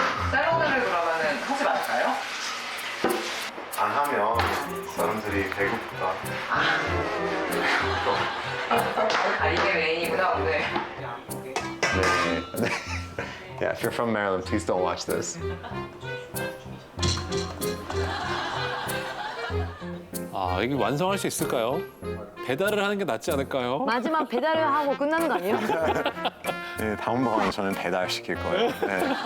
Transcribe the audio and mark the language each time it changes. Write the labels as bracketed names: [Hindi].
[Korean] 샐러드를 그러면은 하지 말까요? 안 하면 사람들이 배고프다. 아, 이게 메인이구나, 오늘. 네. [English] Yeah, if you're from Maryland, please don't watch this. [Korean] 아, 이게 완성할 수 있을까요? 배달을 하는 게 낫지 않을까요? 마지막 배달을 하고 끝나는 거 아니에요? 네, 다음번에 저는 배달 시킬 거예요. 네.